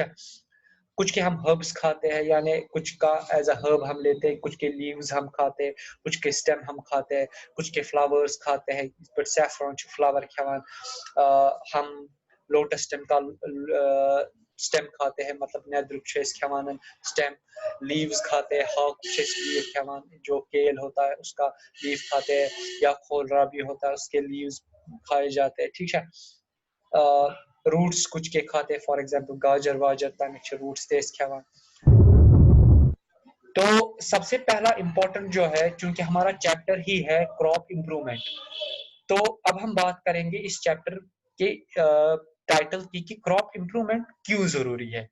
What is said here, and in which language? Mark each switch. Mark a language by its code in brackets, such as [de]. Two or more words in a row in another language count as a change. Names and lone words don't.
[ur] کچھ کے ہم ہربس کھاتے ہیں، یعنی کچھ کا [en] as a herb [ur] ہم لیتے ہیں، کچھ کے لیوز ہم کھاتے ہیں، کچھ کے سٹیم ہم کھاتے ہیں، کچھ کے فلاورز کھاتے ہیں، [en] saffron flower [ur] کھاوان، ہم [en] lotus stem [ur] کا سٹیم کھاتے ہیں، مطلب [ks] نیدرک چھس کھاوان [ur] سٹیم، لیوز کھاتے ہیں، [ks] ہاک چھس لیف کھاوان، [ur] جو کیل ہوتا ہے اس کا لیف کھاتے ہیں، یا کھولرا بھی ہوتا ہے اس کے لیوز کھائے جاتے ہیں، ٹھیک ہے۔ روٹس کچھ کے کھاتے ہیں، [en] for example [ks] گاجر واجر تمچ روٹس تیز کھاوان۔ [ur] تو سب سے پہلا امپورٹنٹ جو ہے، چونکہ ہمارا چیپٹر ہی ہے [en] crop improvement, [ur] تو اب ہم بات کریں گے اس چیپٹر کے ٹائٹل کی کہ [en] crop improvement [ur] کیوں ضروری ہے۔